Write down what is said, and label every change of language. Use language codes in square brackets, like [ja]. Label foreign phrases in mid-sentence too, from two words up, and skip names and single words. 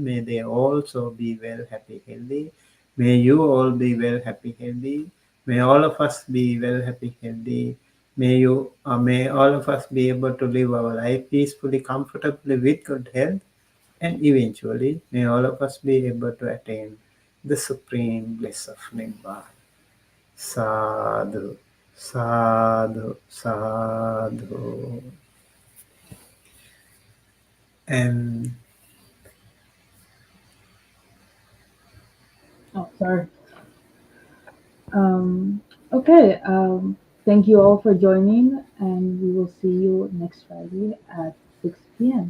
[en] May they also be well, happy, healthy. May you all be well, happy, healthy. May all of us be well, happy, healthy. May all of us be able to live our life peacefully, comfortably, with good health, and eventually, may all of us be able to attain the supreme bliss of Nibbana. [pi] Sadhu, sadhu, sadhu. [en] And Oh, sorry. Um, okay. Thank you all for joining, and we will see you next Friday at 6 p.m.